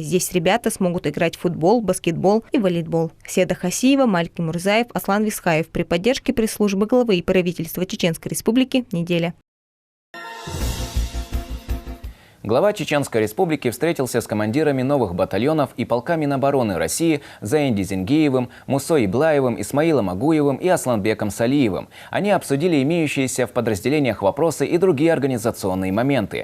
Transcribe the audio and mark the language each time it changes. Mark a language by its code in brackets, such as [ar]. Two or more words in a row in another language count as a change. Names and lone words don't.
[ru] Здесь ребята смогут играть в футбол, баскетбол и волейбол. Седа Хасиева, Мальки Мурзаев, Аслан Висхаев при поддержке пресс-службы главы и правительства Чеченской Республики «Неделя». Глава Чеченской Республики встретился с командирами новых батальонов и полка Минобороны России Заинди Зингиевым, Мусой Иблаевым, Исмаилом Агуевым и Асланбеком Салиевым. Они обсудили имеющиеся в подразделениях вопросы и другие организационные моменты.